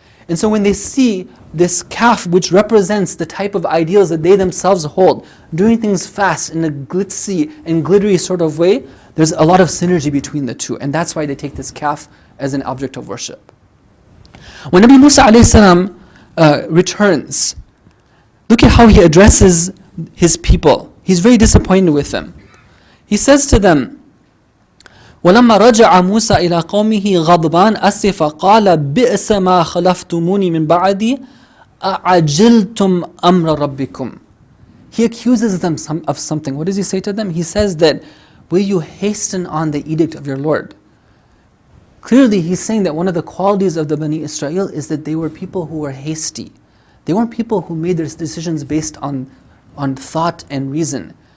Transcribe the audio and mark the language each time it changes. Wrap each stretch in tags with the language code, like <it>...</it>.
<en>And so when they see this calf, which represents the type of ideals that they themselves hold, doing things fast in a glitzy and glittery sort of way, there's a lot of synergy between the two. And that's why they take this calf as an object of worship. When Nabi Musa a.s. returns, look at how he addresses his people. He's very disappointed with them. He says to them,</en> <ar>وَلَمَّا رَجَعَ مُوسَى إِلَىٰ قَوْمِهِ غَضْبَانَ أَسِفَ قَالَ بِئْسَ مَا خَلَفْتُمُونِي مِنْ بَعْدِي أَعَجِلْتُمْ أَمْرَ رَبِّكُمْ.</ar> <en>He accuses them of something. What does he say to them? He says that, will you hasten on the edict of your Lord? Clearly, he's saying that one of the qualities of the Bani Israel is that they were people who were hasty. They weren't people who made their decisions based on thought and reason.</en>